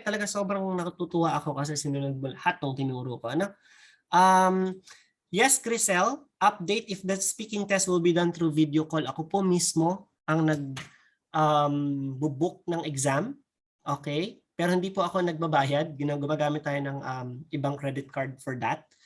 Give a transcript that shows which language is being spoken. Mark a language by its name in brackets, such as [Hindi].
[Filipino] Talaga sobrang natutuwa ako kasi sinunod mo lahat ng tinuro ko. Ano? [English] Yes, Crisel, update if the speaking test will be done through video call. [Filipino] Ako po mismo ang nag-book ng exam. Okay? Pero hindi po ako nagbabayad. Gumagamit tayo ng ibang credit card [English] for that.